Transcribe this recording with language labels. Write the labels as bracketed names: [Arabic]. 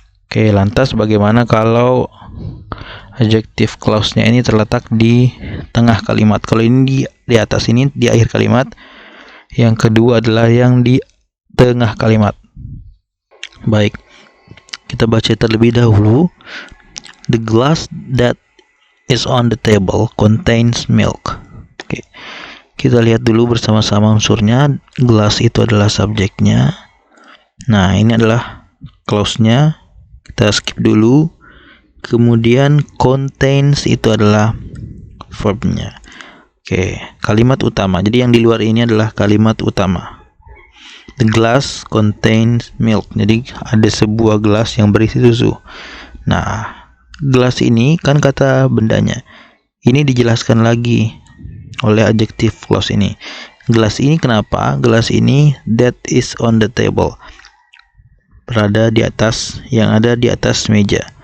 [Indonesian] Oke, lantas bagaimana kalau adjective clause-nya ini terletak di tengah kalimat? Kalau ini di atas, ini di akhir kalimat. Yang kedua adalah yang di tengah kalimat. Baik, kita baca terlebih dahulu. [English] The glass that is on the table contains milk. [Indonesian] Oke, kita lihat dulu bersama-sama unsurnya. Glass itu adalah subjeknya. Nah, ini adalah clause-nya. Kita skip dulu. Kemudian contains itu adalah verbnya. Oke, kalimat utama. Jadi yang di luar ini adalah kalimat utama. [English] The glass contains milk. [Indonesian] Jadi ada sebuah gelas yang berisi susu. Nah, gelas ini kan kata bendanya. Ini dijelaskan lagi oleh adjective clause ini. Gelas ini kenapa? Gelas ini [English] that is on the table, [Indonesian] berada di atas, yang ada di atas meja.